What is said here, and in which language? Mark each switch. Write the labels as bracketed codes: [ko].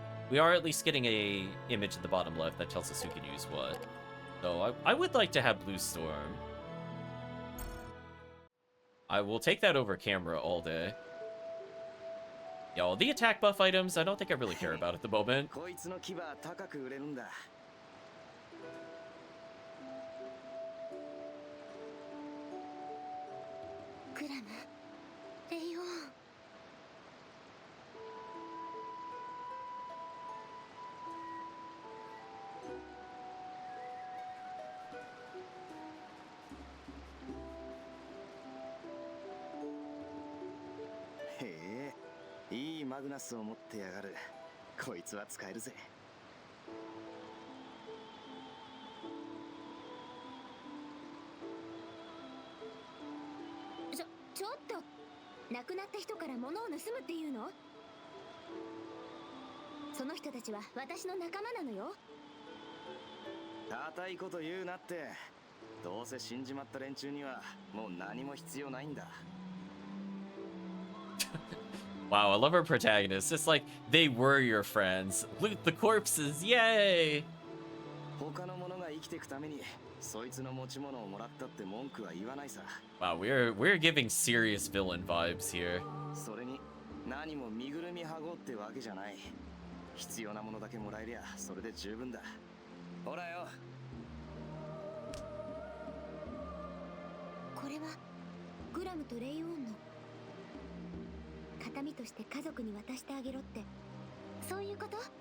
[en] we are at least getting a image at the bottom left that tells us who can use what. So I would like to have Blue Storm. I will take that over camera all day. Yeah, all the attack buff items, I don't think I really care about at the moment. [ja] こいつの牙は高く売れるんだ。クラム、レイオン。へえ、いいマグナスを持ってやがる。こいつは使えるぜ。ちょっと亡くなった人から物を盗むっていうの？その人たちは私の仲間なのよ。固いこと言うなって。どうせ死んじまった連中にはもう何も必要ないんだ。 [en] Wow, I love our protagonists. It's like they were your friends. Loot the corpses, yay! [ja] 他の者が生きていくためにそいつの持ち物をもらったって文句は言わないさ。 [en] Wow, we're giving serious villain vibes here. [ja] それに何も身ぐるみはごってわけじゃない。必要なものだけもらえりゃそれで十分だ。ほらよ。これはグラムとレイオンの形見として家族に渡してあげろって、そういうこと？